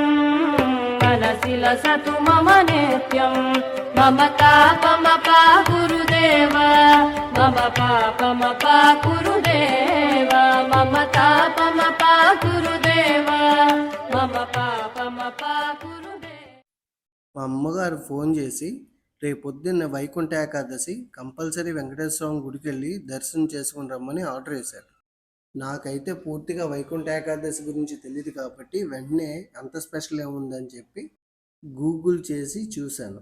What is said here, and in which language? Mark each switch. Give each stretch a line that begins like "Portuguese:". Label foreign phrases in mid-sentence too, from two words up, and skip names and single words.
Sanskrit: मनसि लसतु मम नित्यम्। मम तापमपा गुरुदेव, मम पापमपा गुरुदेव, मम तापमपा गुरुदेव, मम पापमपा गुरुदेव।
Telugu: మా అమ్మగారు ఫోన్ చేసి రేపు పొద్దున్న వైకుంఠ ఏకాదశి కంపల్సరీ వెంకటేశ్వర స్వామి గుడికి వెళ్ళి దర్శనం చేసుకుని రమ్మని ఆర్డర్ చేశారు. నాకైతే పూర్తిగా వైకుంఠ ఏకాదశి గురించి తెలియదు కాబట్టి వెంటనే అంత స్పెషల్ ఏముందని చెప్పి గూగుల్ చేసి చూశాను.